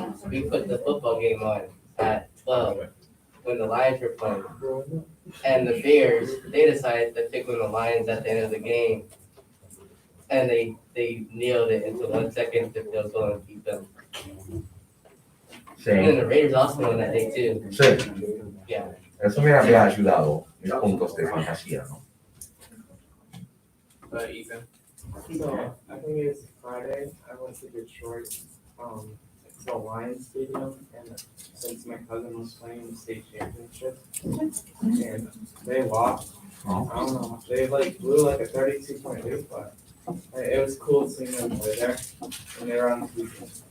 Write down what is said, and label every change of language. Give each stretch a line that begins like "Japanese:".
English: we put the football game on at 12 when the Lions were playing. And the Bears, they decided to pick on the Lions at the end of the game. And they nailed it into 1 second to field goal and beat them. And then
Spanish: Sí,
English: the Raiders also won that day too.
Spanish: sí.
English: Yeah.
Spanish: Eso me había ayudado mis puntos de fantasía, ¿no?
English: Ethan. So I think it's Friday. I went to Detroit, it's the Lions Stadium, and since my cousin was playing the state championship, and they lost. I don't know. They like blew like a 32-point lead, but it was cool seeing them play there, and they were on the weekend.